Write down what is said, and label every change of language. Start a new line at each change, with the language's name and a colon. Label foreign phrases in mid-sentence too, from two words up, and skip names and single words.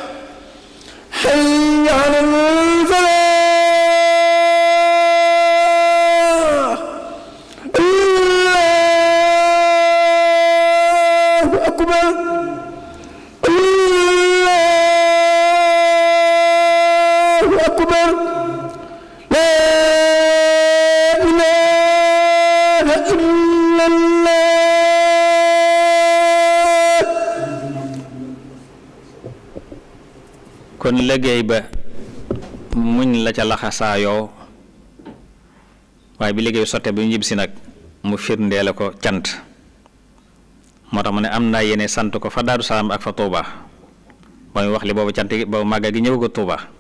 Arabic: حي على الفلاح الله أكبر أكبر لا إله إلا الله
Wolof: kon liggéey ba muñ la ca laxasaayoo waaye bi liggéey sotte bi ñu ñibbisi nag mu firndeele ko cant moo tax mu ne am naa yéene sant ko fa Daaru Salaam ak fa Tuuba ba muy wax li boobu cant gi boobu màggal gi ñëw ko Tuuba